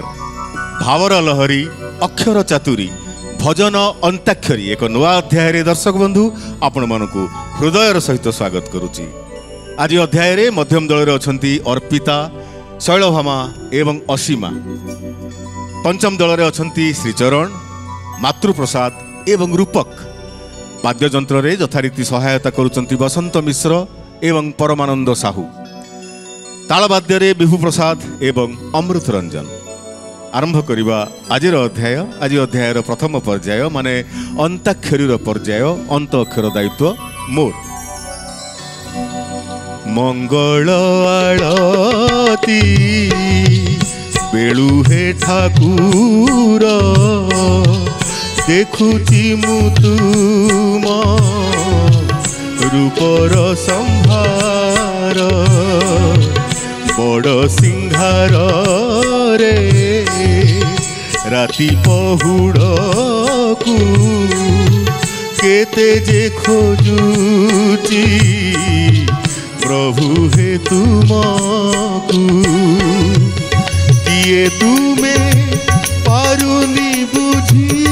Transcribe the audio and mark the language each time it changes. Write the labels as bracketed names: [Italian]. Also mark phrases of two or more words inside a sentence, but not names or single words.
[Odia] ଭାବର ଲହରୀ ଅକ୍ଷର ଚାତୁରୀ ଭଜନ ଅନ୍ତାକ୍ଷରୀ ଏକ ନବ ଅଧ୍ୟାୟ ଦର୍ଶକ ବନ୍ଧୁ ଆପଣ ମାନଙ୍କୁ ହୃଦୟର ସହିତ ସ୍ୱାଗତ କରୁଛି। ଆଜ ଅଧ୍ୟାୟ ରେ ମଧ୍ୟମ ଦଳ ରେ ଅଛନ୍ତି ଅର୍ପିତା, ଶୈଳଭାମା ଏବଂ ଅସୀମା। ପଞ୍ଚମ ଦଳ ରେ ଅଛନ୍ତି ଶ୍ରୀଚରଣ, ମାତୃପ୍ରସାଦ ଏବଂ ରୂପକ। ବାଦ୍ୟଯନ୍ତ୍ର ରେ ଯଥାରୀତି ସହାୟତା କରୁଛନ୍ତି ବସନ୍ତ ମିଶ୍ର ଏବଂ ପରମାନନ୍ଦ ସାହୁ। ତାଳବାଦ୍ୟ ରେ ବିଭୁ ପ୍ରସାଦ ଏବଂ ଅମୃତ ରଞ୍ଜନ। ଆରମ୍ଭ କରିବା ଆଜିର ଅଧ୍ୟାୟ। ଆଜ ଅଧ୍ୟାୟର ପ୍ରଥମ ପର୍ଯ୍ୟାୟ ମାନେ ଅନ୍ତାକ୍ଷରୀର ପର୍ଯ୍ୟାୟ, ଅନ୍ତ ଅକ୍ଷର ଦାୟିତ୍ୱ ମୋର। ମଙ୍ଗଳ ଆଳତୀ ବେଳୁ ହେ ଠାକୁର, ଦେଖୁଛି ମୁଁ ତୁମ ରୂପର ସମ୍ଭାର। ବଡ଼ ସିଂହାର ରେ ରାତି ପହୁଡ଼ କୁ କେତେ ଯେ ଖୋଜୁଛି, ପ୍ରଭୁ ହେ ତୁମକୁ କିଏ ତୁମେ ପାରୁନି ବୁଝି।